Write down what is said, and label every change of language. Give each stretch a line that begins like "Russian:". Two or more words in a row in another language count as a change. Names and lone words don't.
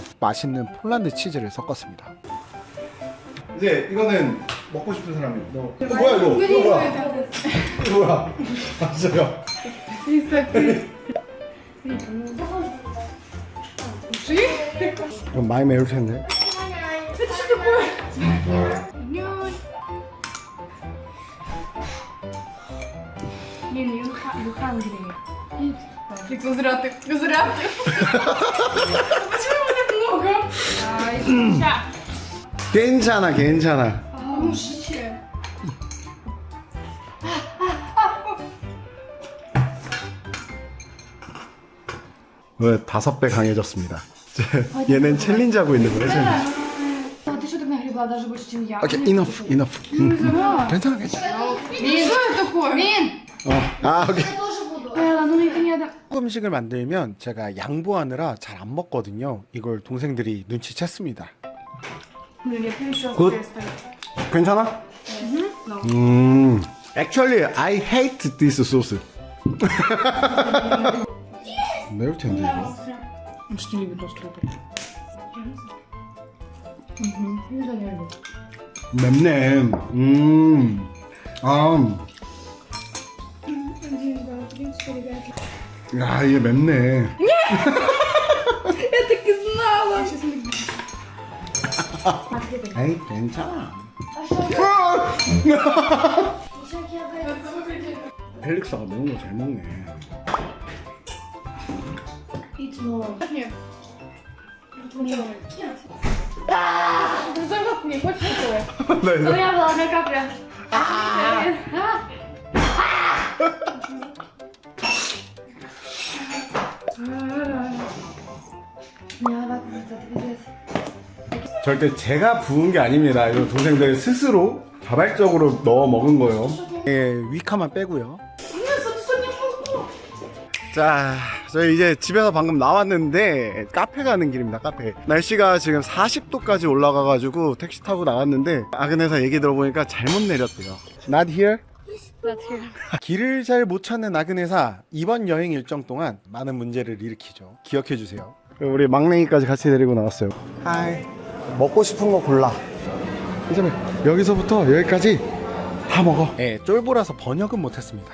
Korean: 맛있는 폴란드 치즈를 섞었습니다. 이제 이거는 먹고 싶은 사람이. 너 뭐야 이거? 이거 뭐야? 이거 뭐야? 맞아요. 이건 많이 매울 텐데.
English: You hungry.
Russian: Зря. Почему его так много?
Korean: 괜찮아, 괜찮아.
Russian: Мужчина.
Korean: 왜 5배 강해졌습니다. 얘는 챌린지 하고 있는 거래.
Russian: Ты что так нагребла даже больше, чем я?
Korean: 오케이, enough. 괜찮아, 괜찮아.
Russian: Что это такое?
Korean: 오케이.
Russian: Я тоже буду. Элла, ну никогда не отдам.
Korean: 음식을 만들면 제가 양보하느라 잘 안 먹거든요. 이걸 동생들이 눈치챘습니다.
Russian: Блин, я пью еще Good. раз.
Korean: 괜찮아?
English: Actually, I hate this sauce.
Korean: 매울 텐데 이거.
Russian: Что не любит острый. Никто не любит.
Korean: 맵네. 야, 이게 맵네.
Russian: Я так и знала!
Korean: 에이, 괜찮아. 펠릭스가 먹는 거 잘 먹네.
Russian: Нет. Ты знаешь, как мне хочешь такое?
Korean: 나
Russian: У
Korean: 이거.
Russian: меня была одна капля.
Korean: 절대 제가 부은 게 아닙니다. 이거 동생들 스스로 자발적으로 넣어 먹은 거예요. 예, 위카만 빼고요. 자, 저희 이제 집에서 방금 나왔는데 카페 가는 길입니다. 카페. 날씨가 지금 40도까지 올라가가지고 택시 타고 나왔는데 아그네사 얘기 들어보니까 잘못 내렸대요.
English: Not here?
Korean: 길을 잘 못 찾는 아그네사, 이번 여행 일정 동안 많은 문제를 일으키죠. 기억해 주세요. 우리 막냉이까지 같이 데리고 나왔어요. 하이. 먹고 싶은 거 골라. 이제 여기서부터 여기까지 다 먹어. 예, 쫄보라서 번역은 못했습니다.